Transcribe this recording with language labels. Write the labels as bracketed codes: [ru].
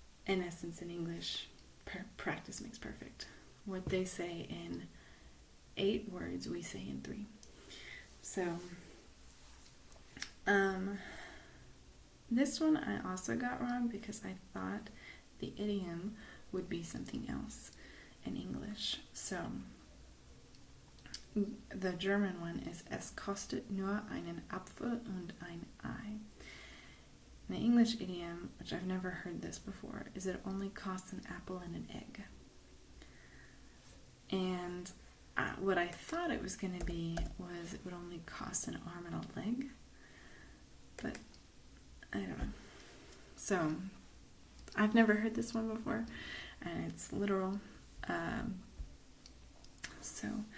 [en] In essence, in English, practice makes perfect. What they say in 8 words, we say in 3. So, this one I also got wrong because I thought the idiom would be something else in English. So, the German one is [de] Es kostet nur einen Apfel und ein Ei. [en] The English idiom, which I've never heard this before, is it only costs an apple and an egg. And what I thought it was going to be was it would only cost an arm and a leg. But I don't know. So I've never heard this one before, and it's literal. So